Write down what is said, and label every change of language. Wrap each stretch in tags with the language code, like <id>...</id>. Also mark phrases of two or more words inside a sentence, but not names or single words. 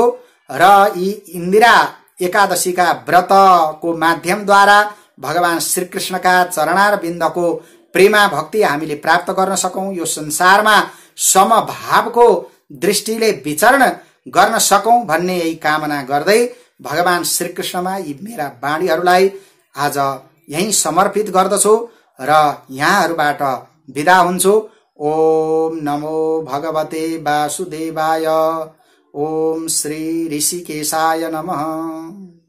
<ne>र यी इन्दिरा एकादशीका व्रतको माध्यमद्वारा भगवान श्रीकृष्णका चरणारविन्दको प्रेमा भक्ति हामीले प्राप्त गर्न सकौं, यो संसारमा समभावको दृष्टिले विचरण गर्न सकौं भन्ने यही कामना गर्दै भगवान श्रीकृष्णमा यी मेरा वाणीहरूलाई आज यही समर्पित गर्दछु र यहाँहरूबाट बिदा हुन्छु।</ne> <sa>ओम नमो भगवते वासुदेवाय। ओम श्री ऋषिकेशाय नमः।</sa>